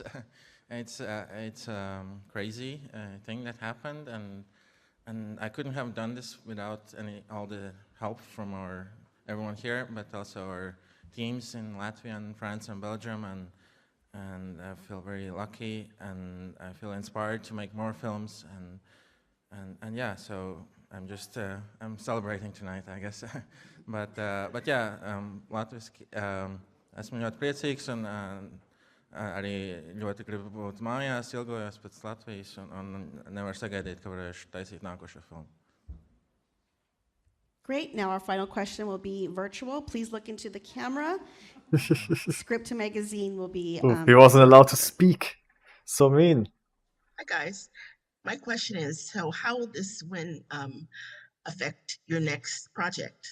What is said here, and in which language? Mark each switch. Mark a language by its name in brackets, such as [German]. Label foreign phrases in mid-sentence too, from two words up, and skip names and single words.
[English] It's crazy thing that happened, and I couldn't have done this without all the help from everyone here, but also our teams in Latvia and France and Belgium, and I feel very lucky, and I feel inspired to make more films, and yeah, so I'm just I'm celebrating tonight, I guess. but yeah, [Latvian] latviski esmu ļoti priecīgs, un arī ļoti gribu būt mājās, ilgojos pēc Latvijas, un nevaru sagaidīt, ka varēšu taisīt nākošo filmu. [English] Great. Now our final question will be virtual. Please look into the camera. Script Magazine will be. Ooh, he wasn't allowed to speak. So mean. Hi, guys. My question is, so how will this win affect your next project?